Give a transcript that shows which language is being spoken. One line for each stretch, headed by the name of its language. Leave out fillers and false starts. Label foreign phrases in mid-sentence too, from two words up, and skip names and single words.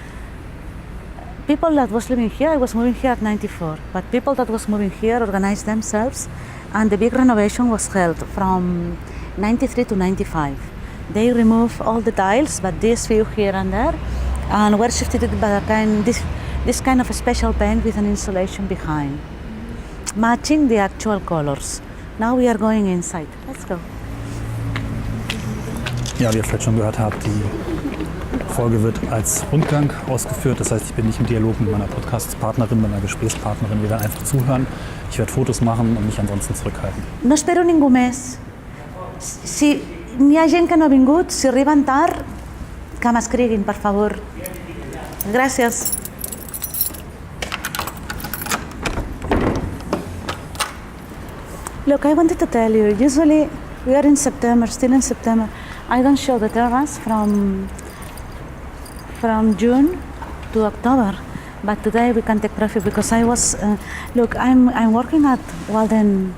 English: People that was living here, I was moving here at 94, but people that was moving here organized themselves, and the big renovation was held from 93 to 95. They removed all the tiles, but this few here and there, and were substituted by this kind of a special paint with an insulation behind, matching the actual colors. Now we are going inside. Let's go.
German: Ja, wie ihr vielleicht schon gehört habt, die Folge wird als Rundgang ausgeführt. Das heißt, ich bin nicht im Dialog mit meiner Podcast-Partnerin, mit meiner Gesprächspartnerin. Wir werden einfach zuhören. Ich werde Fotos machen und mich ansonsten zurückhalten.
Catalan: No espero ningú més. Si n'hi ha gent que no ha vingut, si arriben tard, que m'escriguin, per favor. Gràcies.
English: Look, I wanted to tell you, usually we are in September, still in September. I don't show the terrace from June to October, but today we can take profit because I was, look, I'm working at Walden.